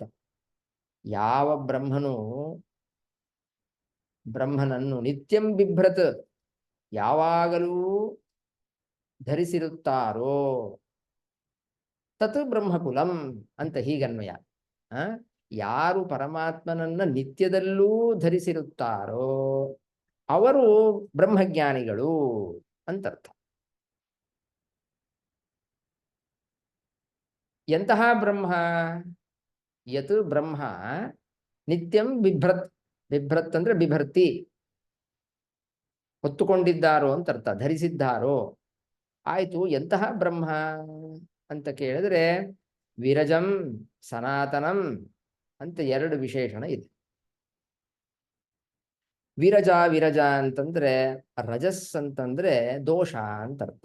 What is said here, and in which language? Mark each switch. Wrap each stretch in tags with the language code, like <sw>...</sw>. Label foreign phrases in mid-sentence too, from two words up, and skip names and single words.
<kn>ಯಾವ ಬ್ರಹ್ಮನನ್ನು</kn> <sa>ನಿತ್ಯಂ ಬಿಭ್ರತ್,</sa> <kn>ಯಾವಾಗಲೂ ಧರಿಸಿರುತ್ತಾರೋ,</kn> <sa>ತತ್ ಬ್ರಹ್ಮಕುಲಂ</sa> <kn>ಅಂತ ಹೀಗನ್ವಯ. ಯಾರು ಪರಮಾತ್ಮನನ್ನ ನಿತ್ಯದಲ್ಲೂ ಧರಿಸಿರುತ್ತಾರೋ ಅವರು ಬ್ರಹ್ಮಜ್ಞಾನಿಗಳು ಅಂತರ್ಥ. ಎಂತಹ ಬ್ರಹ್ಮ?</kn> <sa>ಯತ್ ಬ್ರಹ್ಮ ನಿತ್ಯಂ ಬಿಭ್ರತ್, ಬಿಭ್ರತ್</sa> <kn>ಅಂದ್ರೆ ಬಿಭರ್ತಿ, ಹೊತ್ತುಕೊಂಡಿದ್ದಾರೋ ಅಂತ ಅರ್ಥ, ಧರಿಸಿದ್ದಾರೋ. ಆಯ್ತು, ಎಂತಹ ಬ್ರಹ್ಮ ಅಂತ ಕೇಳಿದ್ರೆ</kn> <sa>ವಿರಜಂ ಸನಾತನಂ</sa> <kn>ಅಂತ 2 ವಿಶೇಷಣ ಇದೆ. ವಿರಜ ಅಂತಂದ್ರೆ ರಜಸ್ ಅಂತಂದ್ರೆ ದೋಷ ಅಂತ ಅರ್ಥ.</kn>